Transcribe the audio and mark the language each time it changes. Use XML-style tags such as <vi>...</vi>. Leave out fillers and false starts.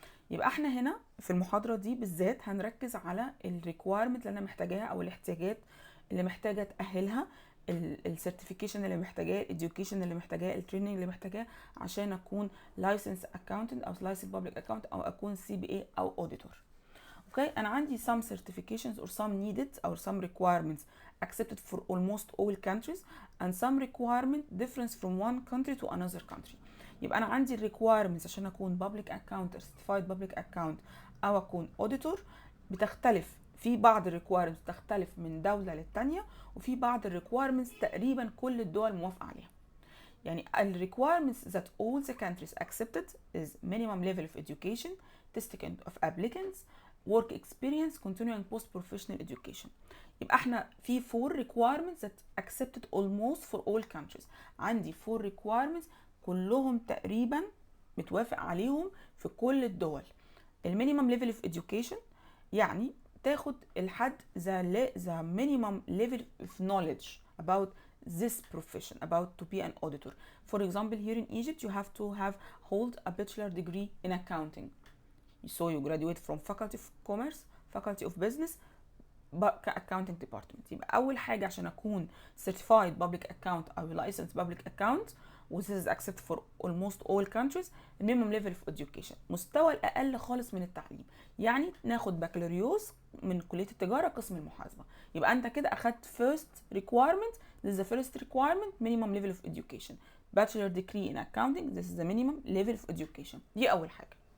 <ar>يبقى احنا هنا في المحاضرة دي بالذات هنركز على الريكويرمنت اللي انا محتاجاها او الاحتياجات اللي محتاجة تأهلها، السيرتيفيكيشن اللي محتاجاه، الاديوكيشن اللي محتاجاه، التريننج اللي محتاجاه عشان اكون لايسنس اكاونتنت او لايسنس بابليك اكاونت او اكون CPA او auditor. اوكي، انا عندي</ar> <en>some certifications or some needed or some requirements accepted for almost all countries and some requirement difference from one country to another country.</en> <ar>يبقى انا عندي requirements عشان اكون</ar> <en>public account or certified public account</en> <ar>او اكون auditor بتختلف، في بعض الريكويرمنتس تختلف من دولة للتانية، وفي بعض الريكويرمنتس تقريبا كل الدول موافقة عليها. يعني ال</ar> <en>requirements that all the countries accepted is minimum level of education, testing of applicants, work experience, continuing post professional education.</en> <ar>يبقى احنا في</ar> <en>4 requirements that accepted almost for all countries.</en> <ar>عندي 4 requirements كلهم تقريبا متوافق عليهم في كل الدول.</ar> <en>المينيمم ليفل اوف education</en> <ar>يعني تاخد الحد</ar> <en>the minimum level of knowledge about this profession, about to be an auditor. For example, here in Egypt, you have to hold a bachelor degree in accounting. So you graduate from faculty of commerce, faculty of business, accounting department.</en> <ar>يبقى أول حاجة عشان أكون</ar> <en>certified public account أو licensed public account, و this is accepted for almost all countries, minimum level of education،</en> <ar>مستوى الأقل خالص من التعليم. يعني ناخد بكالوريوس من كلية التجارة قسم المحاسبة. يبقى أنت كده أخدت</ar> <en>first requirement. This is the first requirement, minimum level of education. Bachelor degree in accounting, this is the minimum level of education.</en> <ar>دي أول حاجة.</ar>